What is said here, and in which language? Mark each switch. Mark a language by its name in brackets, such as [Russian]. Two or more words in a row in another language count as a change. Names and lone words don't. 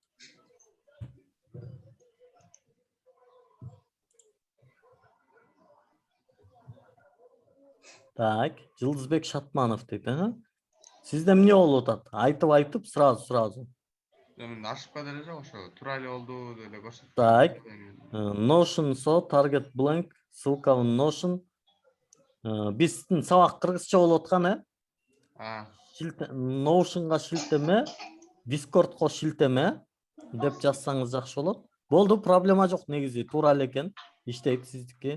[Kyrgyz] Так, Жылдызбек Шатманов дейт, Сизде эмне болуп атат? Айтып, сразу. Мен ашыкпа деле жок, ошо туура эле болду деле көрсөтүп. Так, [English] Notion target blank, [Russian] ссылка в Notion. [Kyrgyz] Биздин сабак кыргызча болуп аткан, Notionга шилтеме, Discordко шилтеме деп жазсаңыз жакшы болот. Болду, проблема жок, негизи туура эле экен. Иштейт сиздики.